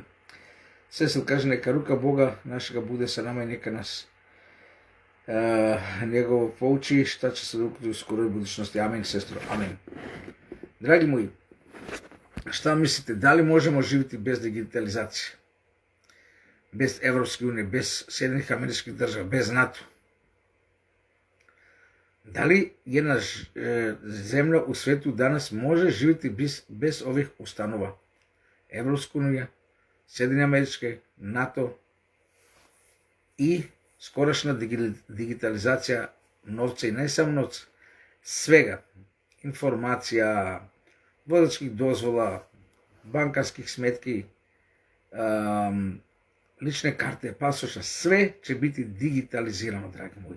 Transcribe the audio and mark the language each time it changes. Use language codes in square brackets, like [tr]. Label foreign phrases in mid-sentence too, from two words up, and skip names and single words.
[sr] Cecil kaže neka ruka Boga našega bude sa nama i neka nas njegovo pouči šta će se dogoditi u skoroj budućnosti. Amin, sestro, amin. Dragi moji, šta mislite, da li možemo živjeti bez digitalizacije? Bez Evropske unije, bez Sjedinjenih Američkih Država, bez NATO? Дали една земја у свету данас може живети без ових установа? Европска унија, Сjedinjene Амерички, НАТО и скорошна дигитализација новца и не само новца, свега, информација, возачких дозвола, банкарских сметки, личне карте, пасоша, све ќе бити дигитализирано, драги мои.